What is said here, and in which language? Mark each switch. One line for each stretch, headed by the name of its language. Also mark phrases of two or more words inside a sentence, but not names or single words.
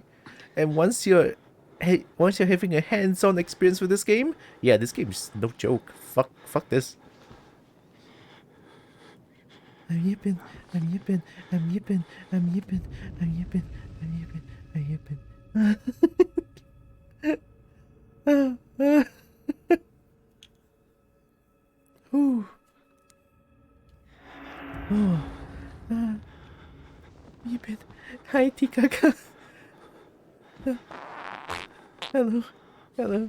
English: And once you're having a hands-on experience with this game, yeah, this game is no joke. Fuck this. I'm yipping. I'm yipping. I'm yipping. I'm yipping. I'm yipping. I'm yipping. I'm yipping. Ooh. Oh. Yipping. Hi, Tikaka. Hello. Hello.